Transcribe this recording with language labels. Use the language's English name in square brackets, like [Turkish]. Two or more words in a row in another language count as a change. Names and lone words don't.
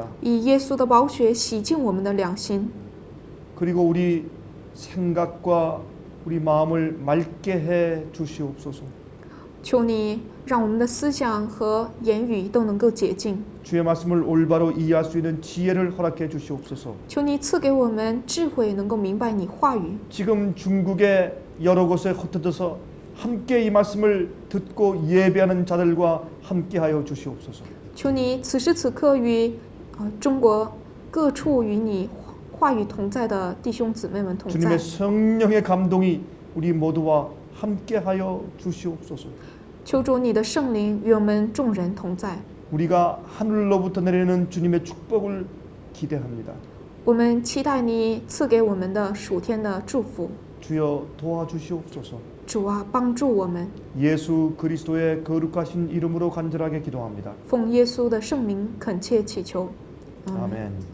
[Chinese] 以耶稣的宝血洗净我们的良心， [Korean] 그리고 우리 생각과 우리 마음을 맑게 해 주시옵소서. [Chinese] 求你让我们的思想和言语都能够洁净， [Korean] 주의 말씀을 올바로 이해할 수 있는 지혜를 허락해 주시옵소서. [Chinese] 求你赐给我们智慧，能够明白你话语。 [Korean] 지금 중국의 여러 곳에 흩어져서 함께 이 말씀을 듣고 예배하는 자들과 함께하여 주시옵소서. [Chinese] 求你此时此刻与中国各处与你话语同在的弟兄姊妹们同在。 [Korean] 주님의 성령의 감동이 우리 모두와 함께하여 주시옵소서. [Chinese] 求主你的圣灵与我们众人同在。 [Korean] 우리가 하늘로부터 내리는 주님의 축복을 기대합니다. [Chinese] 我们期待你赐给我们的属天的祝福。 [Korean] 주여 도와주시옵소서. [Chinese] 主啊，帮助我们。 [Korean] 예수 그리스도의 거룩하신 이름으로 간절하게 기도합니다. [Chinese] 奉耶稣的圣名恳切祈求。 [Korean] 아멘.